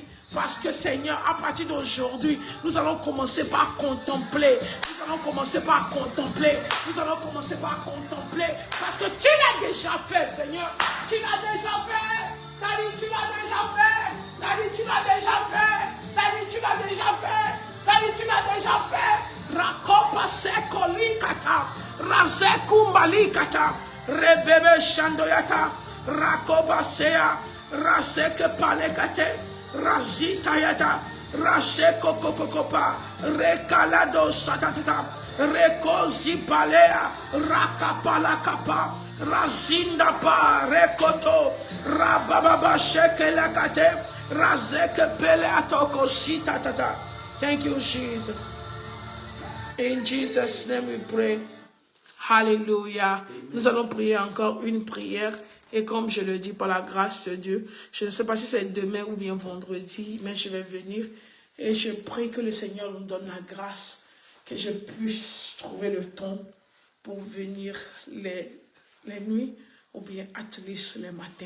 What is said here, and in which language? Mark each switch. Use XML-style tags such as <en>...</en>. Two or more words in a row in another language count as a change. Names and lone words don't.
<fr>Parce que Seigneur, à partir d'aujourd'hui, nous allons commencer par contempler. Nous allons commencer par contempler. Nous allons commencer par contempler. Parce que tu l'as déjà fait, Seigneur. Tu l'as déjà fait. T'as dit, tu l'as déjà fait. T'as dit, tu l'as déjà fait. T'as dit, tu l'as déjà fait. T'as dit, tu l'as déjà fait. Rakopa sekoli kata. Razekumbali kata. Rebebe shandoyata. Rakopa sea. Raseke palekate. Razitayata, Rasheko Kokokopa, Rekalado Satatata, Reko Zipalea, Rakapalakapa, Razindapa, Rekoto, Rababa Shekelakate, Razeke Peleatoko Sitatata.</fr> <en>Thank you, Jesus. In Jesus' name we pray. Hallelujah.</en> <fr>Nous allons prier encore une prière. Et comme je le dis, par la grâce de Dieu, je ne sais pas si c'est demain ou bien vendredi, mais je vais venir et je prie que le Seigneur nous donne la grâce, que je puisse trouver le temps pour venir les nuits ou bien atelier les matins.</fr>